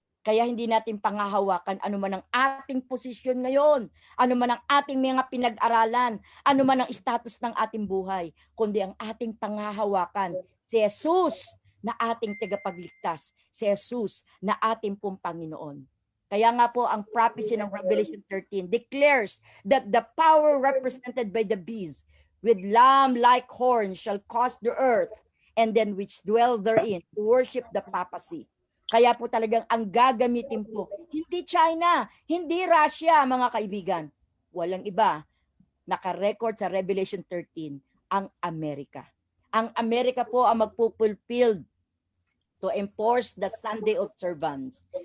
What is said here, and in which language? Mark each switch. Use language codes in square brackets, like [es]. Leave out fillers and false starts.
[tl] Kaya hindi natin pangahawakan ano man ang ating posisyon ngayon, ano man ang ating mga pinag-aralan, ano man ang status ng ating buhay, kundi ang ating pangahawakan si Jesus na ating tagapagligtas, si Jesus na ating pong Panginoon. Kaya nga po ang [en] prophecy ng Revelation 13 declares that the power represented by the beast with lamb-like horns shall cause the earth and then which dwell therein to worship the papacy. [tl] Kaya po talagang ang gagamitin po, hindi China, hindi Russia, mga kaibigan. Walang iba. Naka-record sa Revelation 13, ang Amerika. Ang Amerika po ang magpupulfilled [en] to enforce the Sunday observance.